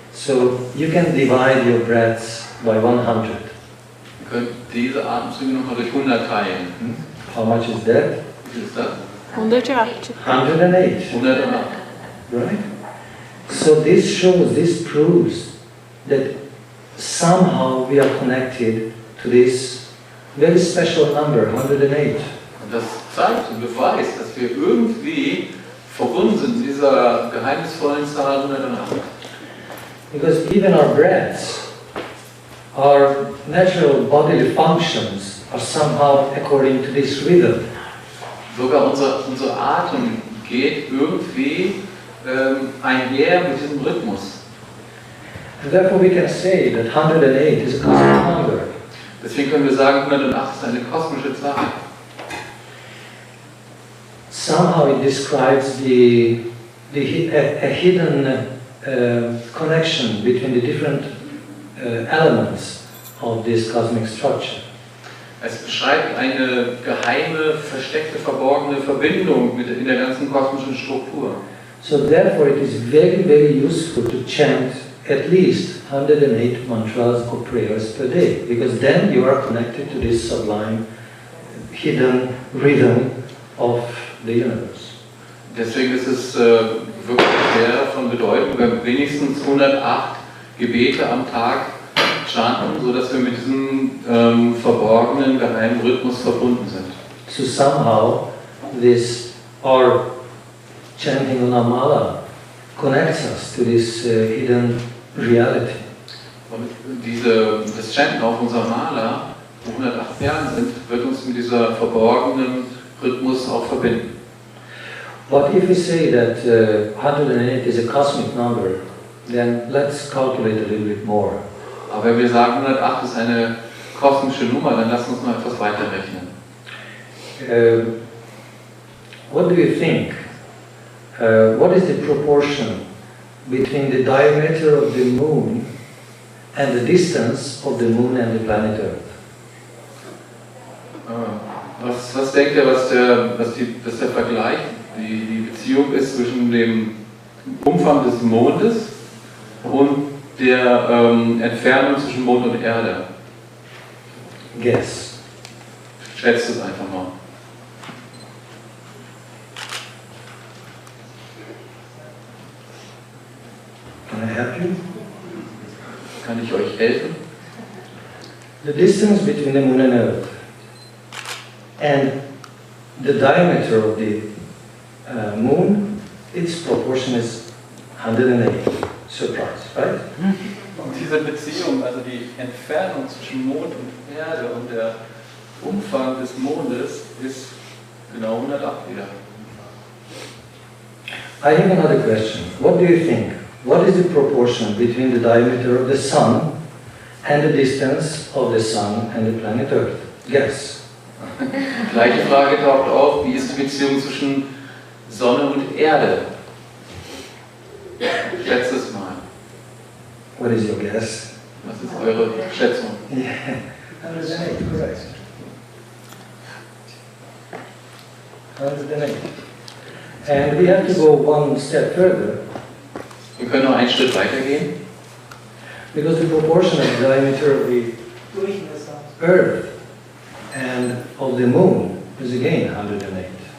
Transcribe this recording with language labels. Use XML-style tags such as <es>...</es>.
<en>So you can divide your breaths by 100.</en> <de>Ihr könnt diese Atemzüge nochmal durch 100 teilen.</de> <en>How much is that?</en> <de>Wie viel ist das?</de> <en>108.</en> <de>108.</de> <en>108. Right? So this proves that somehow we are connected to this very special number, 108.</en> <de>Und das zeigt und beweist, dass wir irgendwie verbunden sind mit dieser geheimnisvollen Zahl 108.</de> <en>Because even our breaths, our natural bodily functions are somehow according to this rhythm.</en> <de>Sogar unser Atem geht irgendwie einher mit diesem Rhythmus.</de> <en>And therefore we can say that 108 is a cosmic number.</en> <de>Deswegen können wir sagen, 108 ist eine kosmische Zahl.</de> <en>Somehow it describes a hidden connection between the different elements of this cosmic structure.</en> <de>Es beschreibt eine geheime, versteckte, verborgene Verbindung in der ganzen kosmischen Struktur.</de> <en>So therefore it is very, very useful to chant at least 108 mantras or prayers per day, because then you are connected to this sublime, hidden rhythm of the universe.</en> <de>Deswegen ist es wirklich sehr von Bedeutung, wenn wir wenigstens 108 Gebete am Tag chanten, sodass wir mit diesem verborgenen, geheimen Rhythmus verbunden sind.</de> <en>So somehow this, our chanting on Amala connects us to this hidden reality.</en> <de>Und das Chanten auf unserer Mala, wo 108 Perlen sind, wird uns mit dieser verborgenen Rhythmus auch verbinden.</de> <en>But if we say that 108 is a cosmic number, then let's calculate a little bit more.</en> <de>Aber wenn wir sagen, 108 ist eine kosmische Nummer, dann lass uns mal etwas weiterrechnen.</de> <en>What do you think? What is the proportion between the diameter of the moon and the distance of the moon and the planet Earth?</en> <de>Was denkt ihr, was der Vergleich, die Beziehung ist zwischen dem Umfang des Mondes und der Entfernung zwischen Mond und Erde?</de> <en>Guess.</en> <de>Schätzt es einfach mal.</de> <en>Can I help you?</en> <de>Kann ich euch helfen?</de> <en>The distance between the moon and Earth and the diameter of the moon, its proportion is 108. Surprise, right?</en> <de>Und diese Beziehung, also die Entfernung zwischen Mond und Erde und der Umfang des Mondes ist genau 108 wieder.</de> <en>I have another question. What do you think? What is the proportion between the diameter of the sun and the distance of the sun and the planet Earth? Guess.</en> <de>Gleiche Frage taucht auf, wie ist die Beziehung zwischen Sonne und Erde? Schätzt es mal.</de> <en>What is your guess?</en> <de>Was ist eure Schätzung?</de> <en>Yeah, 108, correct.</en> <de>108.</de> <en>And we have to go one step further.</en> <de>Wir können noch einen Schritt weitergehen.</de> <en>Because the proportion of the diameter of the Earth and of the Moon is again 108.</en>